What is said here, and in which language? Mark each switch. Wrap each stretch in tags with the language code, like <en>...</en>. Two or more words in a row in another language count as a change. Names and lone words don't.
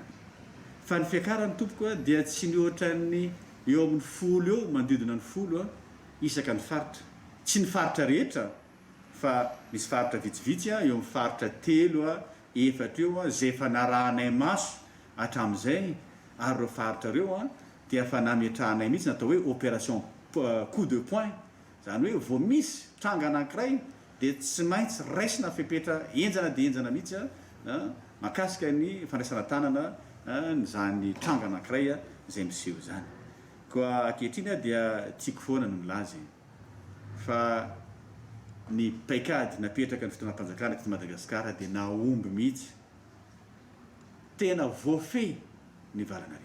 <mg>Fa ny fiakarany tompoka dia tsy nihoatran'ny eo amin'ny 10 eo manodidina ny 10 isaka ny faritra. Tsy ny faritra rehetra fa misy faritra vitsivitsy eo amin'ny faritra 3 efatra eo zay efa narahanay maso hatramin'izay ary ireo faritra reo dia efa nametrahanay mihitsy natao hoe</mg> <fr>opération coup de poing.</fr> <mg>Zany hoe vao misy tranga anankiray dia tsy maintsy raisina fepetra enjana dia enjana mihitsy makasika ny fandraisana tanana zany tranga anankiray izay miseho zany. Koa ankehitriny dia tiako foana no milaza fa ny paikady napetraka ny fotoanam-panjakana eto Madagasikara dia naomby mihitsy tena voafehy ny valanaretina.</mg>